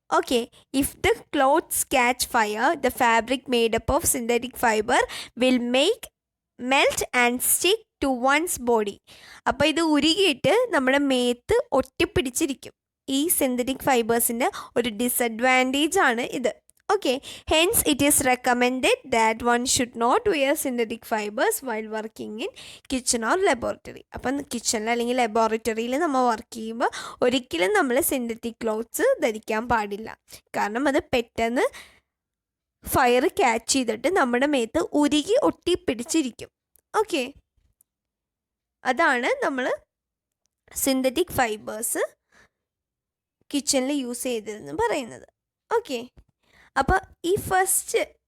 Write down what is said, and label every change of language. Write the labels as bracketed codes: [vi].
[en] Okay, if the clothes catch fire the fabric made up of synthetic fibre will melt and stick to one's body. [ml] അപ്പോൾ ഇത് ഉരുകിയിട്ട് നമ്മുടെ മേത്ത് ഒട്ടിപ്പിടിച്ചിരിക്കും. ഈ synthetic ഫൈബേഴ്സിൻ്റെ ഒരു disadvantage ആണ് ഇത്. [en] Okay, hence it is recommended that one should not wear synthetic fibers while working in kitchen or laboratory. [ml] അപ്പം കിച്ചണിൽ അല്ലെങ്കിൽ ലബോറട്ടറിയിൽ നമ്മൾ വർക്ക് ചെയ്യുമ്പോൾ ഒരിക്കലും നമ്മൾ സിന്തറ്റിക് ക്ലോത്ത്സ് ധരിക്കാൻ പാടില്ല. കാരണം അത് പെട്ടെന്ന് ഫയർ ക്യാച്ച് ചെയ്തിട്ട് നമ്മുടെ മേത്ത് ഉരുകി ഒട്ടിപ്പിടിച്ചിരിക്കും. ഓക്കെ, അതാണ് നമ്മൾ സിന്തറ്റിക് ഫൈബേഴ്സ് കിച്ചണിൽ യൂസ് ചെയ്തതെന്ന് പറയുന്നത്. ഓക്കെ, അപ്പോൾ ഈ ഫസ്റ്റ്